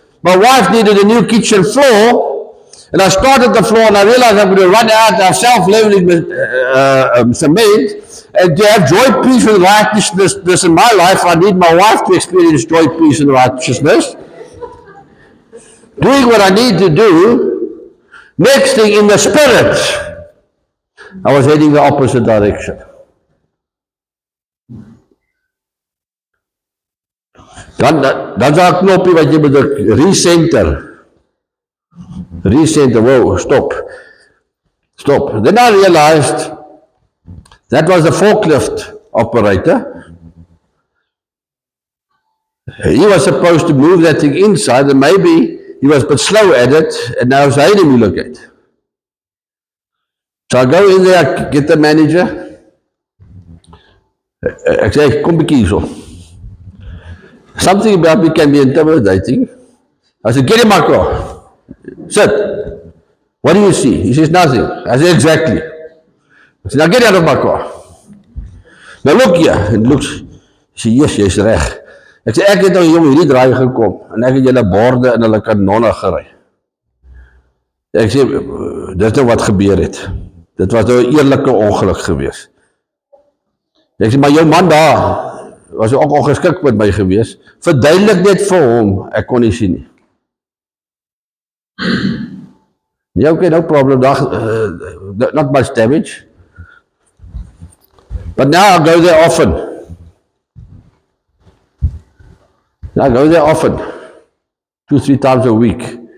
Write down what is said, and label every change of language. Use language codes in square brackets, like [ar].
[en] My wife needed a new kitchen floor, and I started the floor and I realized I'm going to run out of self-leveling cement, and to have joy, peace, and righteousness in my life, I need my wife to experience joy, peace, and righteousness. Doing what I need to do, next thing in the spirit, I was heading the opposite direction. [af] Dan is daar 'n knoppie wat jy moet druk, recenter. [en] Recenter, whoa, stop. Then I realized that was the forklift operator. He was supposed to move that thing inside, and maybe he was a bit slow at it, and now [af] hy nie moeilikheid. [en] So I go in there, get the manager. [af] Ek sê, kom bietjie hierso. [en] Something about me can be intimidating. I said, get in my car. Sit. What do you see? He says, nothing. I said, exactly. I said, now get out of my car. Now look here. And looks. He said, yes, [af] jy's reg. Ek sê, ek het nou hier om hierdie draai gekom, en ek het julle borde in hulle kanonne gery. Ek sê, dit nou wat gebeur het. Dit was nou 'n eerlike ongeluk gewees. Ek sê, maar jou man daar, was ook ongeskik met my gewees, verduidelik net vir hom, ek kon nie sien nie. Nee, [en] okay, no problem, not much damage. But now I go there often. Now I go there often, 2-3 times a week.